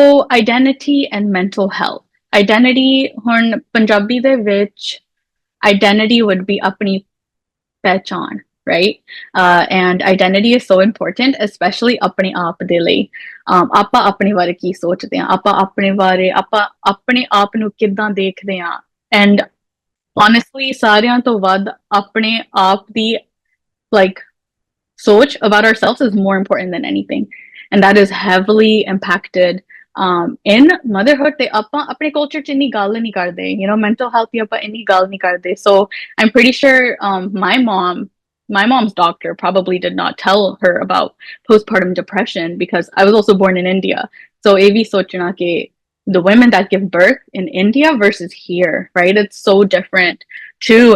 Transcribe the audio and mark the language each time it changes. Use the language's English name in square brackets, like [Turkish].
[English] identity and mental health. [Punjabi] Identity ਹੁਣ ਪੰਜਾਬੀ ਦੇ ਵਿੱਚ [English] identity would be [Punjabi] ਆਪਣੀ ਪਹਿਚਾਣ, right? [English] And identity is so important, especially [Punjabi] ਆਪਣੇ ਆਪ ਦੇ ਲਈ. ਆਪਾਂ ਆਪਣੇ ਬਾਰੇ ਕੀ ਸੋਚਦੇ ਹਾਂ, ਆਪਾਂ ਆਪਣੇ ਆਪ ਨੂੰ ਕਿੱਦਾਂ ਦੇਖਦੇ ਹਾਂ, [English] and honestly [Punjabi] ਸਾਰਿਆਂ ਤੋਂ ਵੱਧ ਆਪਣੇ ਆਪ ਦੀ like soch [English] about ourselves is more important than anything, and that is heavily impacted in motherhood. [Punjabi] Te appa apne culture ch inni gall nahi karde, [English] you know, [Punjabi] mental health di appa inni gall nahi karde. [English] So I'm pretty sure my mom's doctor probably did not tell her about postpartum depression, because I was also born in India. So [Punjabi] evi sochna ke [English] the women that give birth in India versus here, right, it's so different too.